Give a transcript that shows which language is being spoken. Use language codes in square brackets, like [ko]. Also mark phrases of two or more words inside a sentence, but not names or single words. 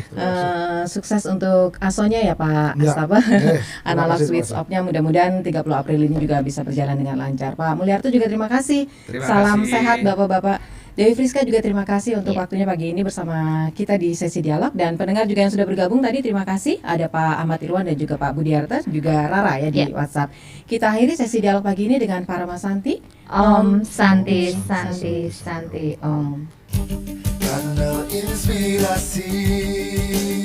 [id] Sukses untuk ASO-nya ya Pak Astapa. [en] Analog switch off- [id] nya mudah-mudahan 30 April ini juga bisa berjalan dengan lancar. Pak Mulyarto juga terima kasih. Salam sehat Bapak-bapak. Dewi Friska juga terima kasih untuk waktunya pagi ini bersama kita di sesi dialog, dan pendengar juga yang sudah bergabung tadi terima kasih. Ada Pak Ahmad Irwan dan juga Pak Budiarto, juga Rara ya di WhatsApp. Kita akhiri sesi dialog pagi ini dengan Parama Santi. [sa] Om Santi Santi Santi Om. [id] Kanal Inspirasi.